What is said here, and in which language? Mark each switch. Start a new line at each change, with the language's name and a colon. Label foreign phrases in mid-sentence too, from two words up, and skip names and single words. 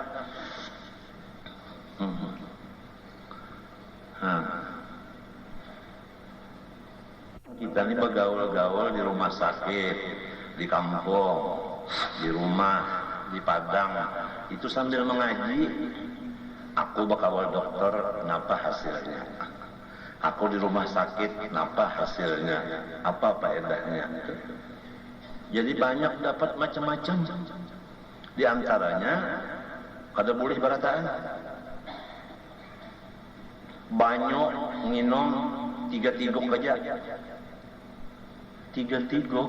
Indonesian: Kita ini bergaul-gaul di rumah sakit, di kampung, di rumah, di padang, itu sambil mengaji. Aku bakal dokter, kenapa hasilnya? Aku di rumah sakit, kenapa hasilnya? Apa faedahnya? Jadi banyak dapat macam-macam.
Banjar: Di antaranya, kada boleh barataan.
Indonesian: Banyak minum 3 tigok aja. 3 tigok.